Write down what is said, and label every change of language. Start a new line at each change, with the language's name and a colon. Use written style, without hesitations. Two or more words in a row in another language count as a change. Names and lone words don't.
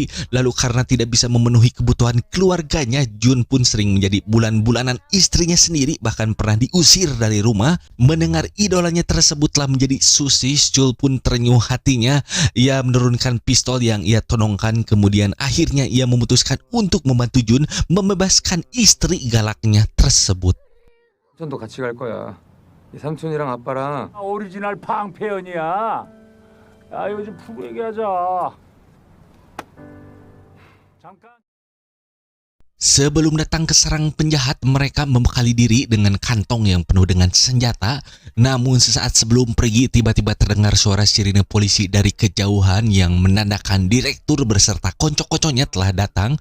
Indonesian: Lalu karena tidak bisa memenuhi kebutuhan keluarganya, Jun pun sering menjadi bulan-bulanan istrinya sendiri, bahkan pernah diusir dari rumah. Mendengar idolanya tersebut telah menjadi susis, Jul pun terenyuh hatinya. Ia menurunkan pistol yang ia tonongkan, kemudian akhirnya ia memutuskan untuk membantu Jun membebaskan istri galaknya tersebut.
Korean: 삼촌도 같이 갈 거야. 이 삼촌이랑 아빠랑. 오리지널 팡페연이야. 야, 이거 좀 푸고 얘기하자. 잠깐.
Indonesian: Sebelum datang ke sarang penjahat, mereka membekali diri dengan kantong yang penuh dengan senjata. Namun sesaat sebelum pergi, tiba-tiba terdengar suara sirine polisi dari kejauhan yang menandakan direktur beserta konco-konconya telah datang.